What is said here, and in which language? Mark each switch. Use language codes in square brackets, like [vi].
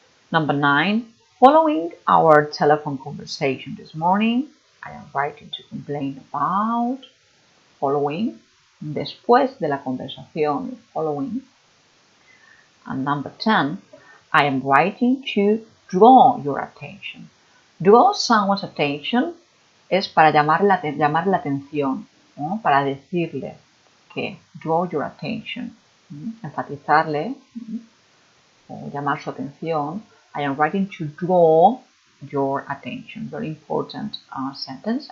[en] Number 9, following our telephone conversation this morning, I am writing to complain about, following, [es] después de la conversación, [en] following. And number 10, I am writing to draw your attention. Draw someone's attention [es] es para llamar la atención, ¿no? Para decirle que [en] draw your attention, [es] enfatizarle o llamar su atención. [en] I am writing to draw your attention. Very important sentence.